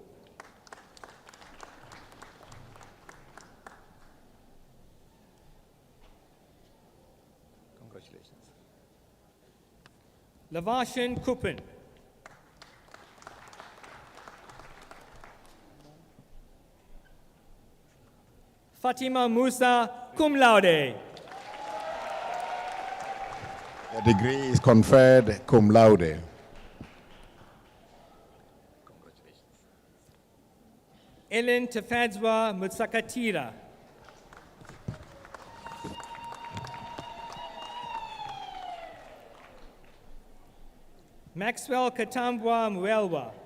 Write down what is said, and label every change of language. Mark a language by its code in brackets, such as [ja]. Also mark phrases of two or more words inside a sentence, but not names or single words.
[en] Congratulations. Lavashan Kupan. Fatima Musa, [la] cum laude. [en] The degree is conferred [la] cum laude. [en] Congratulations. Ellen Tafadzwa Mutsakatira. Maxwell Katambwa Mwelwa.